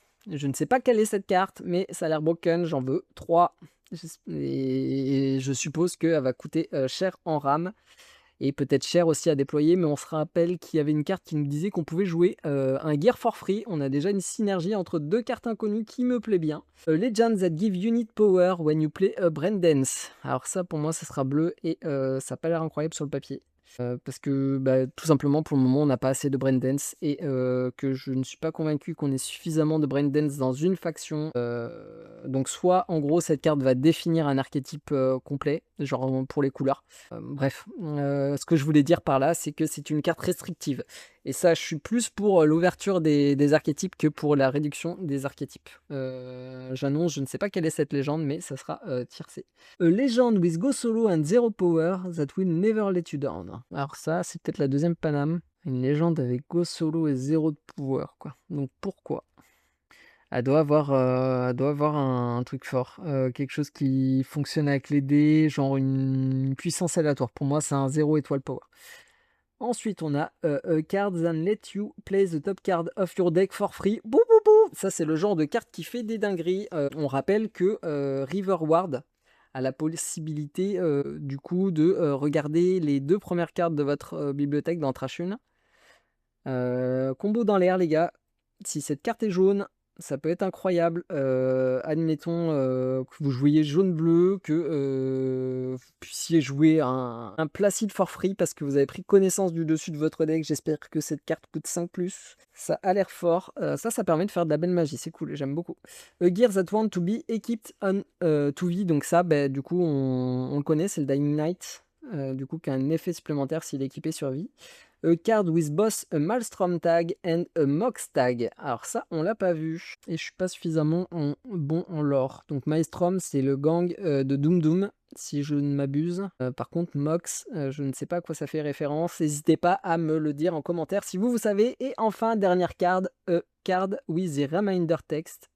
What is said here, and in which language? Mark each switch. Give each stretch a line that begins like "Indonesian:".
French: Je ne sais pas quelle est cette carte, mais ça a l'air broken, j'en veux 3. Et je suppose qu'elle va coûter cher en RAM. Et peut-être cher aussi à déployer, mais on se rappelle qu'il y avait une carte qui nous disait qu'on pouvait jouer un Gear
English: for free.
French: On a déjà une synergie entre 2 cartes inconnues qui me plaît bien.
English: Legends that give unit power when you play a Brandance.
French: Alors ça, pour moi, ça sera bleu et ça n'a pas l'air incroyable sur le papier. Parce que tout simplement pour le moment on n'a pas assez de Braindance et que je ne suis pas convaincu qu'on ait suffisamment de Braindance dans une faction Donc soit en gros cette carte va définir un archétype complet, genre pour les couleurs. Bref, ce que je voulais dire par là, c'est que c'est une carte restrictive. Et ça, je suis plus pour l'ouverture des archétypes que pour la réduction des archétypes. J'annonce, je ne sais pas quelle est cette légende, mais ça sera tiercé.
English: A legend with go solo and zero power that will never let you down.
French: Alors ça, c'est peut-être la deuxième Paname. Une légende avec go solo et zéro de pouvoir, quoi. Donc pourquoi? Elle doit avoir un truc fort, quelque chose qui fonctionne avec les dés, genre une puissance aléatoire. Pour moi, c'est un 0 étoile power. Ensuite, on a
English: a card that let you play the top card of your deck for free.
French: Bouh, bouh, bouh. Ça, c'est le genre de carte qui fait des dingueries. On rappelle que Riverward a la possibilité, du coup, de regarder les 2 premières cartes de votre bibliothèque dans Trash une. Combo dans l'air, les gars. Si cette carte est jaune, ça peut être incroyable. Admettons que vous jouiez jaune-bleu, que vous puissiez jouer un Placid
English: for free
French: parce que vous avez pris connaissance du dessus de votre deck. J'espère que cette carte coûte 5+. Ça a l'air fort. Ça permet de faire de la belle magie. C'est cool, j'aime beaucoup.
English: A gear that want to be equipped on 2V.
French: Donc ça, du coup, on le connaît, c'est le Dying Knight. Du coup, qui a un effet supplémentaire s'il est équipé sur vie.
English: A card with both a Maelstrom tag and a Mox tag.
French: Alors ça, on l'a pas vu. Et je suis pas suffisamment bon en lore. Donc Maelstrom, c'est le gang de Doom Doom, si je ne m'abuse. Par contre, Mox, je ne sais pas à quoi ça fait référence. N'hésitez pas à me le dire en commentaire si vous savez. Et enfin, dernière
English: card, a card with the reminder text.